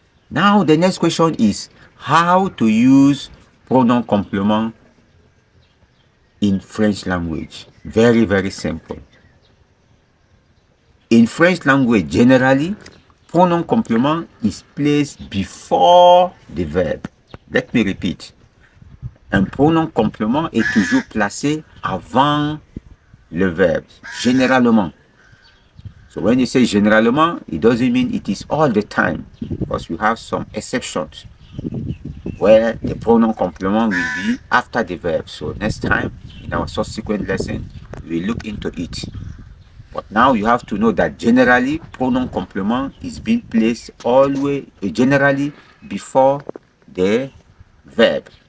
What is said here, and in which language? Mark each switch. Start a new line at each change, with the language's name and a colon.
English: Now the next question is how to use pronom complément in French language. Very, very simple. In French language, generally, pronom complément is placed before the verb. Let me repeat.
French: Un pronom complément est toujours placé avant le verbe, généralement.
English: So when you say généralement, it doesn't mean it is all the time, because we have some exceptions where the pronoun complement will be after the verb. So next time in our subsequent lesson, we will look into it. But now you have to know that generally pronoun complement is being placed always generally before the verb.